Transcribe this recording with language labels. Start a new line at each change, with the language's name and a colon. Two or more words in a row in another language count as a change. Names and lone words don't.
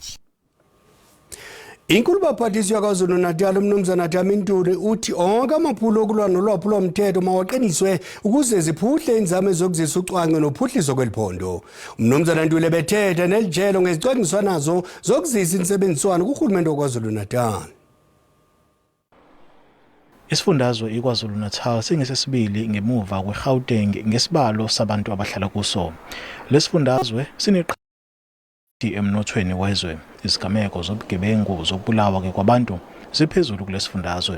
Xhosa: Inkulu baphathisi yakwaZulu-Natal umnumzana Dlamini uthi onke amaphulo okulwa nolwaphulomthetho mawaqiniswe ukuze ziphuhle inzame zokuzisa ucwangco nophuhliso kweliphondo. Umnumzana Ntuli bethetha nelijelo ngezicwangciswa nazo zokuzisa insebenziswano kurhulumente wakwaZulu-Natal.
Zulu: Isifundazwe iKwaZulu-Natal singesesibili ngemuva kweGauteng ngesibalo sabantu abahlala kuso. Lesifundazwe emnothweni wezwe, izigameko zobugebengu zokubulawa kwabantu ziphezulu kulesifundazwe.